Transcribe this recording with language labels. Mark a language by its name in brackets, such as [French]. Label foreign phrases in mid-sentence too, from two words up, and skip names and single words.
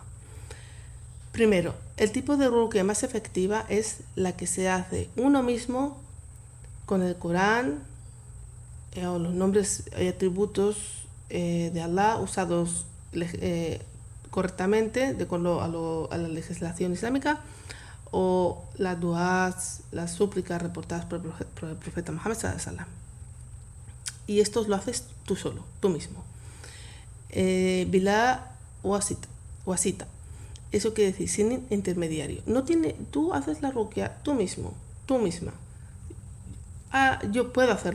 [Spanish] Primero, el tipo de ruqya más efectiva es la que se hace uno mismo con el Corán o los nombres y atributos de Allah usados correctamente de acuerdo a la legislación islámica, o las duas, las súplicas reportadas por el profeta Muhammad [Arabic] صلى الله عليه وسلم. [Spanish] Y esto lo haces tú solo, tú mismo. [Arabic] بلا واسطة. [Spanish] Eso quiere decir sin intermediario. Tú haces la ruqya tú mismo, tú misma. Yo puedo hacerlo.